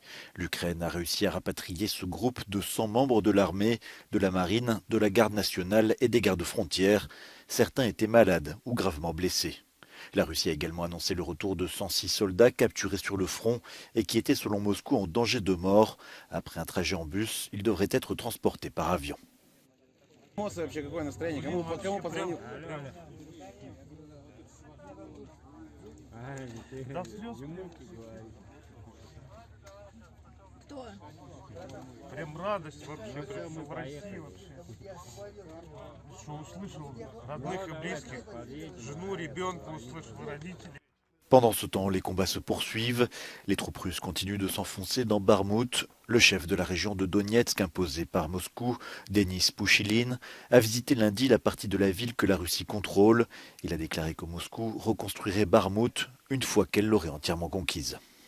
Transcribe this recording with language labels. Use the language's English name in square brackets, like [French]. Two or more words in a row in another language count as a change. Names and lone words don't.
[French] L'Ukraine a réussi à rapatrier ce groupe de 100 membres de l'armée, de la marine, de la garde nationale et des gardes-frontières. Certains étaient malades ou gravement blessés. La Russie a également annoncé le retour de 106 soldats capturés sur le front et qui étaient selon Moscou en danger de mort. Après un trajet en bus, ils devraient être transportés par avion. [Russian] Кто? Прям радость вообще в России вообще. Что услышал родных и близких, жену, ребенка услышал, родителей. [French] Pendant ce temps, les combats se poursuivent. Les troupes russes continuent de s'enfoncer dans Bakhmout. Le chef de la région de Donetsk, imposé par Moscou, Denis Pouchiline, a visité lundi la partie de la ville que la Russie contrôle. Il a déclaré que Moscou reconstruirait Bakhmout une fois qu'elle l'aurait entièrement conquise.